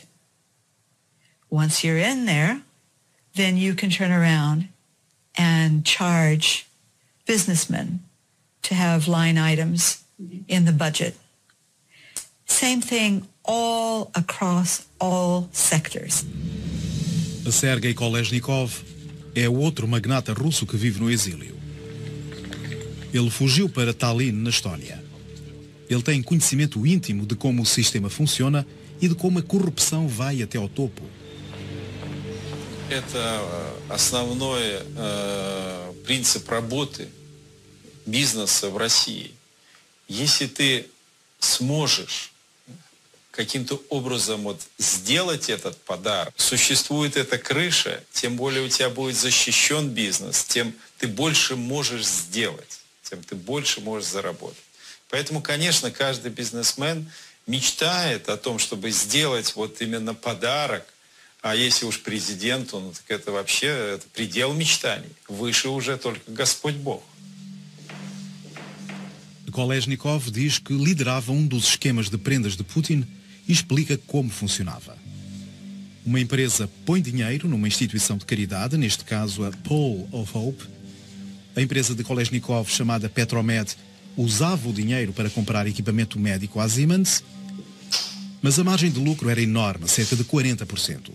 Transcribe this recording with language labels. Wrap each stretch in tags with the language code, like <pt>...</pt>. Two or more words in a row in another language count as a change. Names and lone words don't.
<en>Once you're in there, then you can turn around and charge businessmen to have line items in the budget. Same thing all across all sectors.</en> <pt>Sergei Kolesnikov é outro magnata russo que vive no exílio. Ele fugiu para Tallinn, na Estónia. Ele tem conhecimento íntimo de como o sistema funciona e de como a corrupção vai até ao topo.</pt> <ru>Это основной принцип работы бизнеса в России. Если ты сможешь каким-то образом вот сделать этот подарок, существует эта крыша, тем более у тебя будет защищен бизнес, тем ты больше можешь сделать, тем ты больше можешь заработать. Поэтому, конечно, каждый бизнесмен мечтает о том, чтобы сделать вот именно подарок. А если уж президенту, ну так это вообще предел мечтаний. Выше уже только Господь Бог.</ru> <pt>Kolesnikov diz que liderava um dos esquemas de prendas de Putin e explica como funcionava. Uma empresa põe dinheiro numa instituição de caridade, neste caso a Pole of Hope. A empresa de Kolesnikov, chamada Petromed, usava o dinheiro para comprar equipamento médico à Siemens, mas a margem de lucro era enorme, cerca de 40%.</pt>